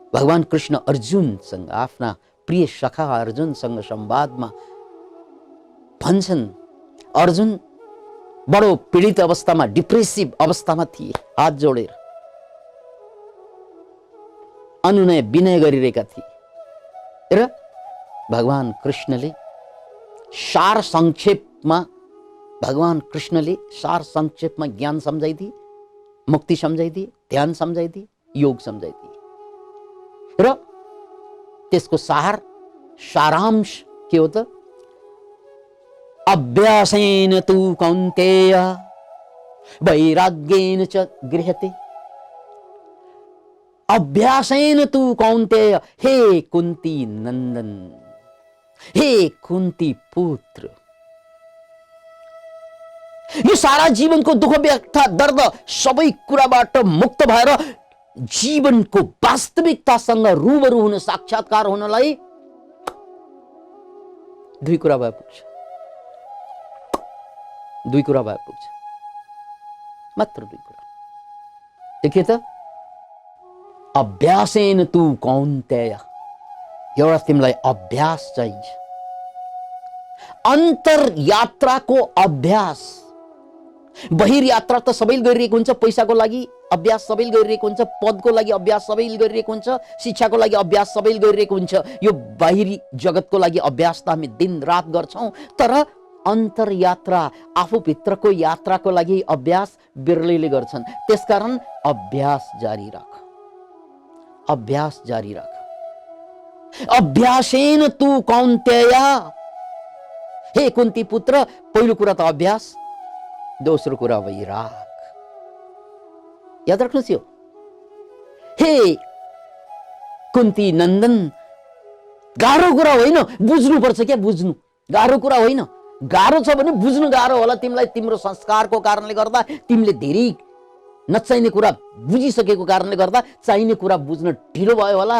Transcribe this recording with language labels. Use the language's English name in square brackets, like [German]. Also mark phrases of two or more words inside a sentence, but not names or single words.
[Nepali] भगवान कृष्ण अर्जुनसँग आफ्ना प्रिय सखा अर्जुनसँग संवादमा भन्छन्, अर्जुन बडो पीडित अवस्थामा, डिप्रेसिभ अवस्थामा थिए, हात जोडेर अनुनय विनय गरिरहेका थिए र भगवान कृष्णले सार संक्षेपमा ज्ञान सम्झाइदिए, मुक्ति सम्झाइदिए, ध्यान सम्झाइदिए, योग सम्झाइदिए र त्यसको सारांश के हो त? [Sanskrit] अभ्यासेन तु कौन्तेय वैराग्येन च गृह्यते। अभ्यासेन तु कौन्तेय, [Nepali] हे कुन्ती नंदन, हे कुन्ती पुत्र, यो सारा जीवनको दुःख व्यथा दर्द सबै कुराबाट मुक्त भएर जीवनको वास्तविकतासँग रूबरू हुन, साक्षात्कार हुनलाई दुई कुरा भए पुग्छ, मात्र दुई कुरा। देखिए त, [Sanskrit] अभ्यासेन तु कौन्तेय, [Nepali] एउटा तिमीलाई अभ्यास चाहिन्छ, अन्तर यात्राको अभ्यास। बहिर यात्रा त सबैले गरिरहेको हुन्छ, पैसाको लागि अभ्यास सबैले गरिरहेको हुन्छ, पदको लागि अभ्यास सबैले गरिरहेको हुन्छ, शिक्षाको लागि अभ्यास सबैले गरिरहेको हुन्छ। यो बाहिरी जगतको लागि अभ्यास त हामी दिन रात गर्छौं, तर अन्तर यात्रा, आफूभित्रको यात्राको लागि अभ्यास बिरलैले गर्छन्। त्यसकारण अभ्यास जारी राख, अभ्यास जारी राख। [Sanskrit] अभ्यासेन तु कौन्तेय, [Nepali] हे कुन्ती पुत्र, पहिलो कुरा त अभ्यास, दोस्रो कुरा वैराग। याद राख्नुहोस् यो। हे कुन्ती नन्दन, गाह्रो कुरा होइन, बुझ्नुपर्छ क्या, बुझ्नु गाह्रो कुरा होइन। गाह्रो छ भने बुझ्नु गाह्रो होला तिमीलाई, तिम्रो संस्कारको कारणले गर्दा, तिमीले धेरै नचाहिने कुरा बुझिसकेको कारणले गर्दा चाहिने कुरा बुझ्न ढिलो भयो होला।